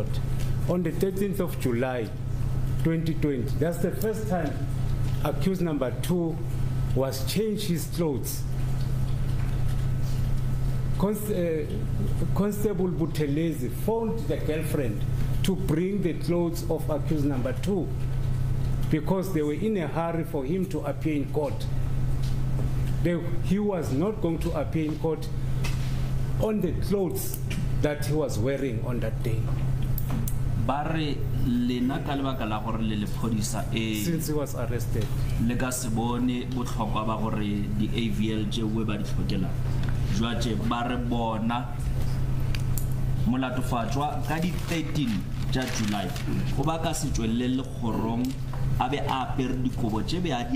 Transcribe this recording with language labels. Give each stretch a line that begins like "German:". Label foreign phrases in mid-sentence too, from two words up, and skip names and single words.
English: On the 13th of July, 2020, that's the first time accused number 2 was changed his clothes Constable Buthelezi phoned the girlfriend to bring the clothes of accused number 2 because they were in a hurry for him to appear in court. He was not going to appear in court on the clothes that he was wearing on that day. Since he was arrested.
Southern Sotho: Molatofatwa ka di 13 ja July o ba ka se tswelele khorong a be a apere dikobo tse be a di